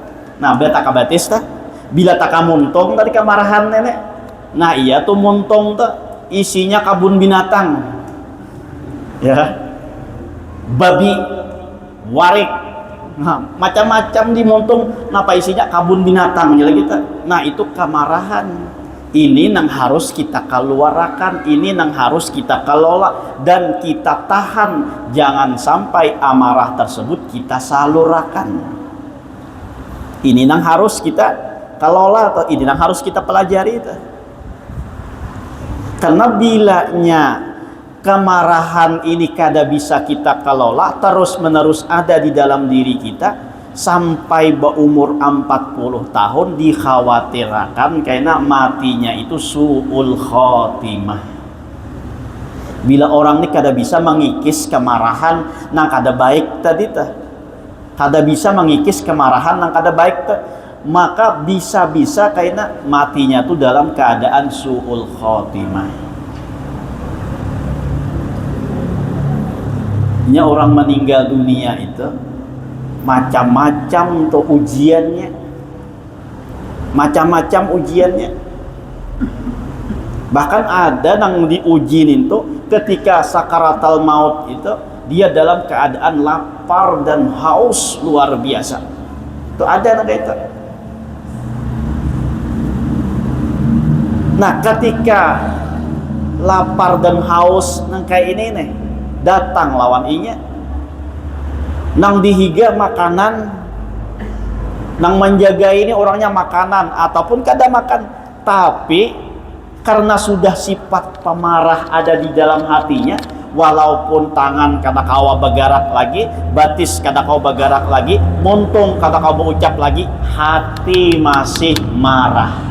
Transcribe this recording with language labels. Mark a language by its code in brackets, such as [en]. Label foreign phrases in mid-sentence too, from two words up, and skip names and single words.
[bjn] Nah bila tak batis bila tak muntung tadi kemarahan nenek, Nah iya tuh montong tuh isinya kabun binatang, ya, babi, warik, nah, macam-macam di montong. Napa isinya kabun binatang ya kita. Nah itu kemarahan. [id] Ini yang harus kita keluarkan, ini yang harus kita kelola dan kita tahan. Jangan sampai amarah tersebut kita salurkan. Ini yang harus kita kelola atau ini yang harus kita pelajari itu. [bjn] Karena bilanya kemarahan ini kada bisa kita kelola terus menerus ada di dalam diri kita sampai berumur 40 tahun, dikhawatirkan karena matinya itu [ar] su'ul khotimah. [bjn] Bila orang ini kada bisa mengikis kemarahan nang kada baik tadi tah, kada bisa mengikis kemarahan nang kada baik tah, maka bisa-bisa karena matinya tuh dalam keadaan [ar] su'ul khotimah. [bjn] Nya orang meninggal dunia itu macam-macam tuh ujiannya, macam-macam ujiannya. [id] Bahkan ada yang diujinin tuh ketika sakaratul maut itu dia dalam keadaan lapar dan haus luar biasa. Itu ada yang kayak itu. [bjn] Nah ketika lapar dan haus nang kayak ini nih, datang lawan inya nang dihiga makanan, nang menjaga ini orangnya makanan ataupun kada makan, tapi karena sudah sifat pemarah ada di dalam hatinya, walaupun tangan kada kawa bergerak lagi, batis kada kawa bergerak lagi, muntung kada kawa berucap lagi, hati masih marah.